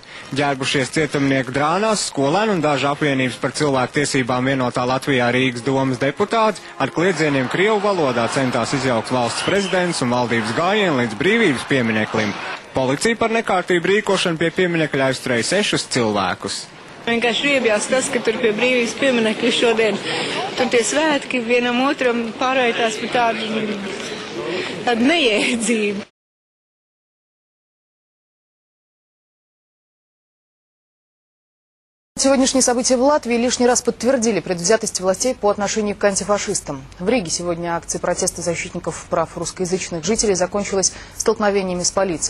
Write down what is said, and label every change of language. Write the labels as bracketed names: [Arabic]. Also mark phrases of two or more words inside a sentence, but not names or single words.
[Latvian] Ģērbušies cietumnieku drānās, skolēnu un dažu apvienības par cilvēku tiesībām vienotā Latvijā Rīgas domas deputāti ar kliedzieniem Krievu valodā centās izjaukt valsts prezidents un valdības gājienu līdz Brīvības piemineklim. Policija par nekārtību rīkošanu pie pieminekļa aizturēja 6 cilvēkus. Vienkārši iebjās tas, ka tur pie Brīvības pieminekļa šodien tur tie svētki vienam otram pārvērtās par tādu neiedzību. [Russian] Сегодняшние события в Латвии лишний раз подтвердили предвзятость властей по отношению к антифашистам. В Риге сегодня акция протеста защитников прав русскоязычных жителей закончилась столкновениями с полицией.